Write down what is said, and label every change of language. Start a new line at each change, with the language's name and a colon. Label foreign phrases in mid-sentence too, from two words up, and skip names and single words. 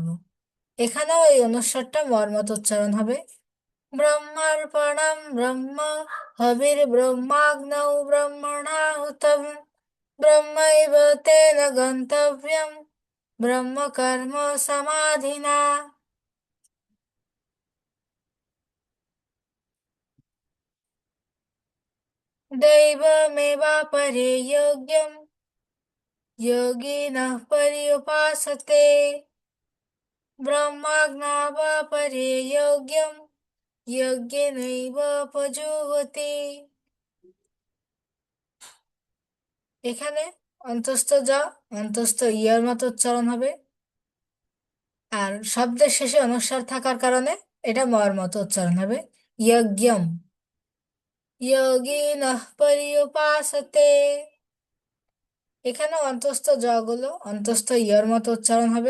Bangla: এখানেও এই অনুস্বারটা মর মতো উচ্চারণ হবে।
Sanskrit: ব্রহ্মার্পণম ব্রহ্ম হবির্ব্রহ্মাগ্নৌ ব্রহ্মণাহুতম ব্রহ্মৈব তেন গন্তব্যম ব্রহ্ম কর্ম সমাধিনা। दैवमेवापरे योग्यं योगिनः पर्युपासते ब्रह्माज्ञावापरे योग्यं यज्ञेनैवापजुह्वति।
Bangla: এখানে অন্তস্থ জ অন্তস্থ ইয়ের মতো উচ্চারণ হবে। আর শব্দের শেষে অনুস্বার থাকার কারণে এটা মর মতো উচ্চারণ হবে যজ্ঞম।
Sanskrit: যোগিনঃ পর্যুপাসতে
Bangla: এখানে অন্তস্থ জ গুলো অন্তস্থ ইয়ের মতো উচ্চারণ হবে।